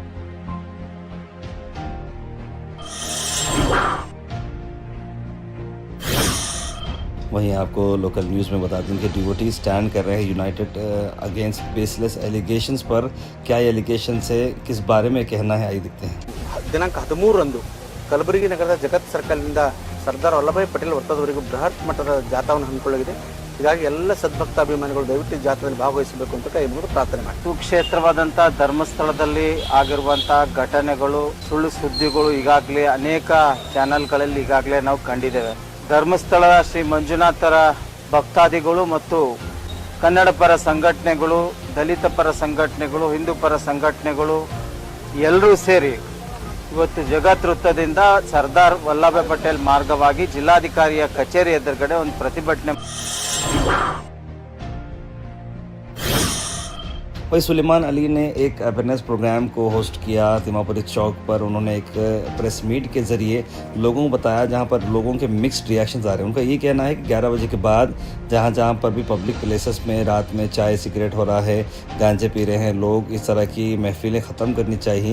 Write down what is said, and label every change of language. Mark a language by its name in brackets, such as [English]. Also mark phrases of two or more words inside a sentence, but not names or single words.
[Hindi] वहीं आपको [English] local news [Hindi] में बता दें कि [English] devotee stand [Hindi] कर रहे हैं [English] united against baseless allegations [Hindi] पर। क्या ये एलिगेशंस है, किस बारे में कहना है, आइए देखते हैं। [Kannada] ದಿನಾಂಕ 13ರಂದು ಕಲಬುರಗಿ ನಗರದ ಜಗತ್ ಸರ್ಕಲ್ನಿಂದ ಸರ್ದಾರ್ ವಲ್ಲಭಾಯ್ ಪಟೇಲ್ ವೃತ್ತದವರೆಗೂ ಬೃಹತ್ ಮಟ್ಟದ ಜಾಥಾವನ್ನು ಹಮ್ಮಿಕೊಳ್ಳಲಾಗಿದೆ। ಹೀಗಾಗಿ ಎಲ್ಲ ಸದ್ಭಕ್ತಾಭಿಮಾನಿಗಳು ದಯವಿಟ್ಟು ಈ ಜಾಥಾದಲ್ಲಿ ಭಾಗವಹಿಸಬೇಕು ಅಂತ ಕೈ ಮುಗಿದು ಪ್ರಾರ್ಥನೆ ಮಾಡಿ। ಸುಕ್ಷೇತ್ರವಾದಂಥ ಧರ್ಮಸ್ಥಳದಲ್ಲಿ ಆಗಿರುವಂಥ ಘಟನೆಗಳು, ಸುಳ್ಳು ಸುದ್ದಿಗಳು ಈಗಾಗಲೇ ಅನೇಕ ಚಾನೆಲ್ಗಳಲ್ಲಿ ಈಗಾಗಲೇ ನಾವು ಕಂಡಿದ್ದೇವೆ। ಧರ್ಮಸ್ಥಳ ಶ್ರೀ ಮಂಜುನಾಥರ ಭಕ್ತಾದಿಗಳು ಮತ್ತು ಕನ್ನಡ ಪರ ಸಂಘಟನೆಗಳು, ದಲಿತ ಪರ ಸಂಘಟನೆಗಳು, ಹಿಂದೂ ಪರ ಸಂಘಟನೆಗಳು ಎಲ್ಲರೂ ಸೇರಿ ಇವತ್ತು ಜಗತ್ ವೃತ್ತದಿಂದ ಸರ್ದಾರ್ ವಲ್ಲಭಾಯ್ ಪಟೇಲ್ ಮಾರ್ಗವಾಗಿ ಜಿಲ್ಲಾಧಿಕಾರಿಯ ಕಚೇರಿ ಎದುರುಗಡೆ ಒಂದು ಪ್ರತಿಭಟನೆ [Hindi] वही सुलेमान अली ने एक [English] awareness program [Hindi] को होस्ट किया तिमापुरी चौक पर। उन्होंने एक [English] press meet [Hindi] के ज़रिए लोगों को बताया, जहां पर लोगों के [English] mixed reactions [Hindi] आ रहे हैं। उनका ये कहना है कि 11 बजे के बाद जहां पर भी [English] public places [Hindi] में रात में चाय सिगरेट हो रहा है, गांजे पी रहे हैं लोग, इस तरह की महफिलें ख़त्म करनी चाहिए।